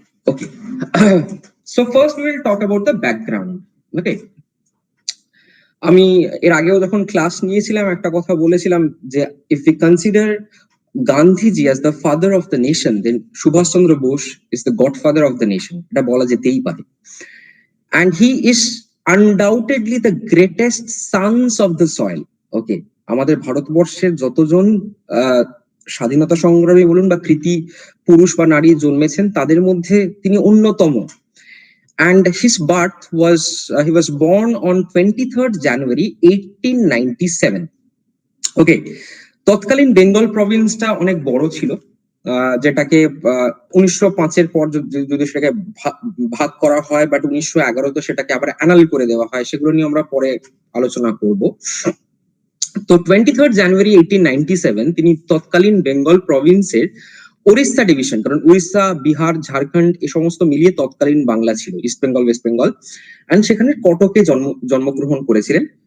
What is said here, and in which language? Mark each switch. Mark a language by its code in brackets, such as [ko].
[en] Okay, so first we will talk about the background. [bn] ওকে, আমি এর আগেও যখন ক্লাস নিয়েছিলাম একটা কথা বলেছিলাম, যে [en] if you consider Gandhiji as the father of the nation, then Subhash Chandra Bose is the godfather of the nation, [bn] এটা বলা যেতেই পারে। [en] And he is undoubtedly the greatest sons of the soil. [bn] ওকে, আমাদের ভারতবর্ষের যতজন স্বাধীনতা সংগ্রামী বলুন বা কৃতি পুরুষ বা নারী জন্মেছেন, তাদের মধ্যে তিনি অন্যতম। [en] And his birth was, he was born on 23rd January 1897. [bn] ওকে, তৎকালীন বেঙ্গল প্রভিন্সটা অনেক বড় ছিল, যেটাকে 1905-এর পর যদি সেটাকে ভাগ করা হয়, বাট 1911-তে সেটাকে আবার অ্যানাল করে দেওয়া হয়, সেগুলো নিয়ে আমরা পরে আলোচনা করব। তো 23rd January 1897 তিনি তৎকালীন বেঙ্গল প্রভিন্সের ওড়িশা ডিভিশন, কারণ উড়িষ্যা, বিহার, ঝাড়খণ্ড এই সমস্ত মিলিয়ে তৎকালীন বাংলা ছিল, east Bengal, West Bengal, and সেখানে কটকে জন্মগ্রহণ করেছিলেন।